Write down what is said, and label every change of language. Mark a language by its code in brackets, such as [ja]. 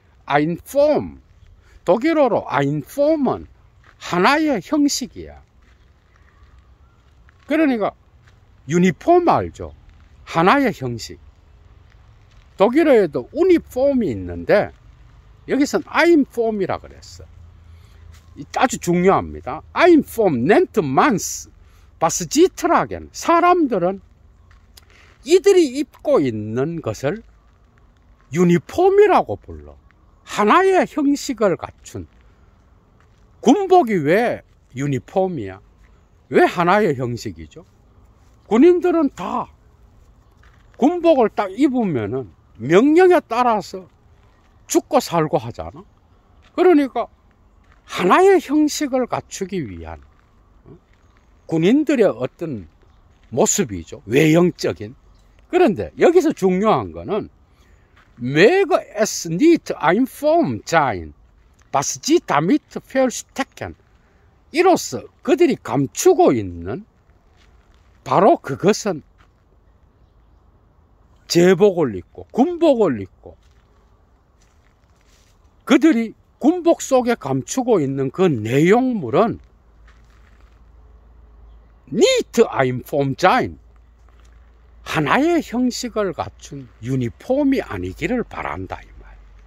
[ko] Einform, 독일어로 Einform은 하나의 형식이야. 그러니까 유니폼 알죠? 하나의 형식. 독일어에도 우니폼이 있는데 여기서는 Einform이라 그랬어. 아주 중요합니다. [de] Einform nennt man's was sie tragen. [ko] 사람들은 이들이 입고 있는 것을 유니폼이라고 불러. 하나의 형식을 갖춘. 군복이 왜 유니폼이야? 왜 하나의 형식이죠? 군인들은 다 군복을 딱 입으면은 명령에 따라서 죽고 살고 하잖아. 그러니까 하나의 형식을 갖추기 위한 군인들의 어떤 모습이죠. 외형적인. 그런데 여기서 중요한 거는 [de] Möge es nicht ein Form sein, was sie damit verstecken. [ko] 이로써 그들이 감추고 있는 바로 그것은 제복을 입고 군복을 입고 그들이 군복 속에 감추고 있는 그 내용물은 [de] nicht ein Form sein, [ko] 하나의 형식을 갖춘 유니폼이 아니기를 바란다 이 말.